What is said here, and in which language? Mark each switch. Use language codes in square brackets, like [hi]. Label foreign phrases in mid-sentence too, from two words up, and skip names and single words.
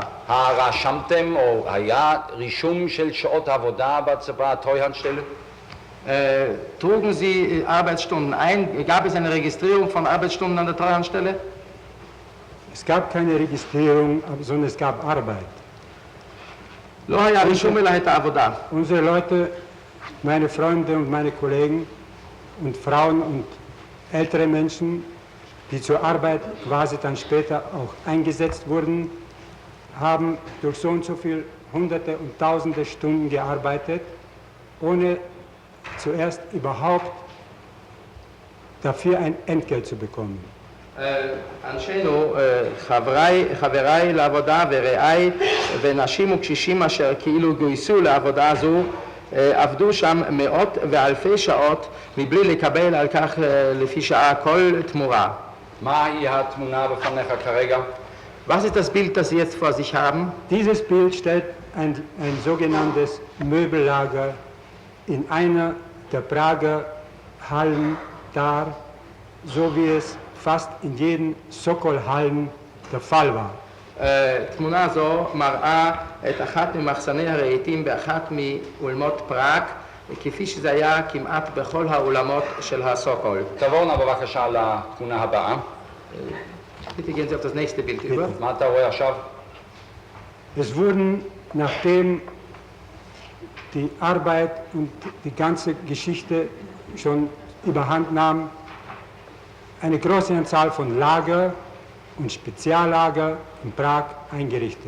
[he] רשמתם או היה רישום של שעות עבודה בצבא טרויאנדסטelle? [de] Trugen Sie Arbeitsstunden ein? Gab es eine Registrierung von Arbeitsstunden an der Treuhandstelle? Es gab keine Registrierung, sondern es gab Arbeit. [he] לא היה רישום אלא הייתה עבודה. [de] Unsere Leute, meine Freunde und meine Kollegen und Frauen und ältere Menschen, die zur Arbeit quasi dann später auch eingesetzt wurden, haben durch so und so viel Hunderte und Tausende Stunden gearbeitet, ohne zuerst überhaupt dafür ein Entgelt zu bekommen. [he] אנשינו, חבריי לעבודה ורעיי ונשים וקשישים אשר כאילו גויסו לעבודה זו, עבדו שם מאות ואלפי שעות מבלי לקבל על כך לפי שעה כל תמורה. מהי התמונה בפניך כרגע? [de] Was ist das Bild, das Sie jetzt vor sich haben? Dieses Bild stellt ein sogenanntes Möbellager in einer der Prager Hallen dar, so wie es fast in jeden Sokol-Hallen der Fall war. [he] תמונה זו מראה את אחת ממחסני הרהיטים באחת מאולמות פראג, כפי שזה היה כמעט בכל האולמות של הסוקול. תעבור נא בבקשה לתמונה הבאה. [de] Bitte gehen Sie auf das nächste Bild über. [he] מה אתה רואה עכשיו? [de] Es wurden, nachdem die Arbeit und die ganze Geschichte schon überhand nahm, eine große Anzahl von Lager und Speziallager in Prag eingerichtet.